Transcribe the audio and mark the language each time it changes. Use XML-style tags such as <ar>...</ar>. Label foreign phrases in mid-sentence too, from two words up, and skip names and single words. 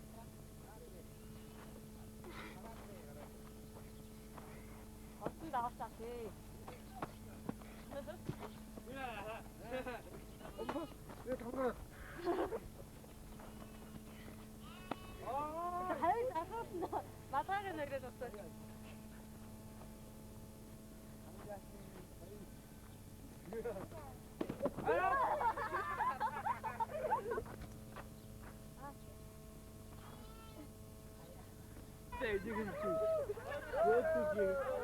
<mn>Орсон дагаачаа тий.</mn> <ko>왜 당근?</ko> <mn>Хайр асуусан. Матааг нэрээд авсан.</mn> <ko>지금 어떻게?</ko>